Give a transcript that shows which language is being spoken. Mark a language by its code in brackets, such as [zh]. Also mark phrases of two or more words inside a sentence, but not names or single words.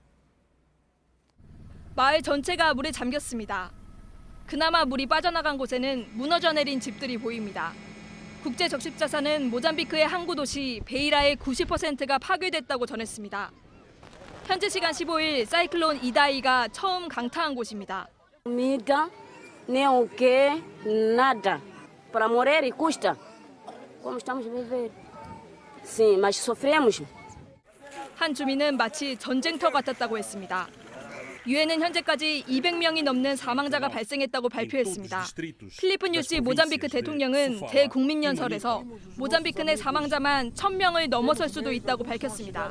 [ko] 마을 전체가 물에 잠겼습니다. 그나마 물이 빠져나간 곳에는 무너져 내린 집들이 보입니다. 국제적십자사는 모잠비크의 항구 도시 베이라의 90%가 파괴됐다고 전했습니다. 현지 시간 15일 사이클론 이다이가 처음 강타한 곳입니다. [pt] Comida, nem o quê, nada. Para morrer e custa. Como estamos a viver? Sim, mas sofremos. [ko] 한 주민은 마치 전쟁터 같았다고 했습니다. 유엔은 현재까지 200명이 넘는 사망자가 발생했다고 발표했습니다. 필리프 뉴시 모잠비크 대통령은 대국민연설에서 모잠비크 내 사망자만 1,000명을 넘어설 수도 있다고 밝혔습니다.